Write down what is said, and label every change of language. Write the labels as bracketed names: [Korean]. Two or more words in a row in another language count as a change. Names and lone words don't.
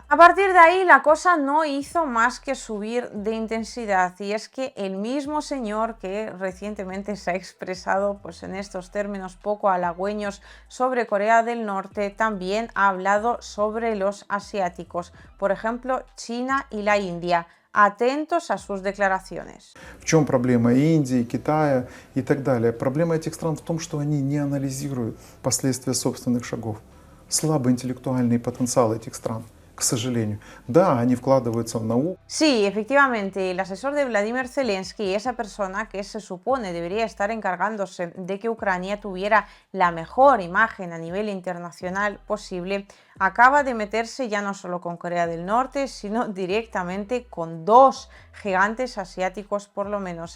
[Spanish] A partir de ahí la cosa no hizo más que subir de intensidad, y es que el mismo señor que recientemente se ha expresado pues, en estos términos poco halagüeños sobre Corea del Norte también ha hablado sobre los asiáticos, por ejemplo China y la India. Atentos a sus declaraciones. [Russian] В чем проблема Индии, Китая и так далее? Проблема этих стран в том, что они не анализируют последствия собственных шагов. Слабый интеллектуальный потенциал этих стран, к сожалению. Да, они вкладываются в науку. [Spanish] Sí, efectivamente, el asesor de Vladimir Zelensky, esa persona que se supone debería estar encargándose de que Ucrania tuviera la mejor imagen a nivel internacional posible, acaba de meterse ya no solo con Corea del Norte, sino directamente con dos gigantes asiáticos por lo menos.